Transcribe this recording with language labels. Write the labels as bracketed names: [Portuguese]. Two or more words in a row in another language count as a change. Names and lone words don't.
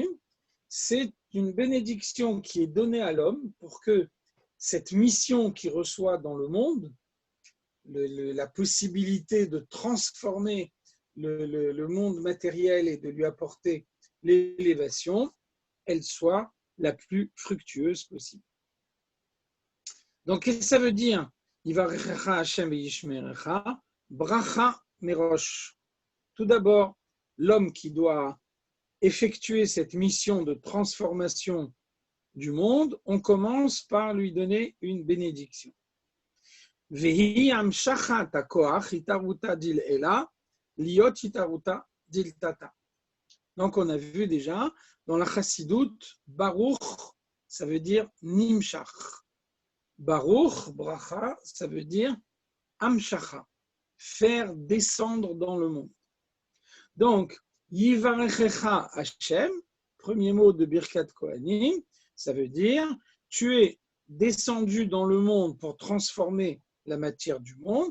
[French] C'est une bénédiction qui est donnée à l'homme pour que cette mission qu'il reçoit dans le monde, la possibilité de transformer le monde matériel et de lui apporter l'élévation, elle soit la plus fructueuse possible. Donc, qu'est-ce que ça veut dire? [Hebrew] יברכך השם וישמרך, ברכה מראש. [French] Tout d'abord, l'homme qui doit effectuer cette mission de transformation du monde, on commence par lui donner une bénédiction. [Hebrew] והיא המשכת הכח [Aramaic] אתערותא דלעילא [Hebrew] להיות [Aramaic] אתערותא דלתתא. [French] Donc, on a vu déjà dans la chassidoute, Baruch, ça veut dire nimshach. Baruch, bracha, ça veut dire amshacha, faire descendre dans le monde. Donc, [Hebrew] יברכך השם, [French] premier mot de Birkat Kohanim, ça veut dire tu es descendu dans le monde pour transformer la matière du monde.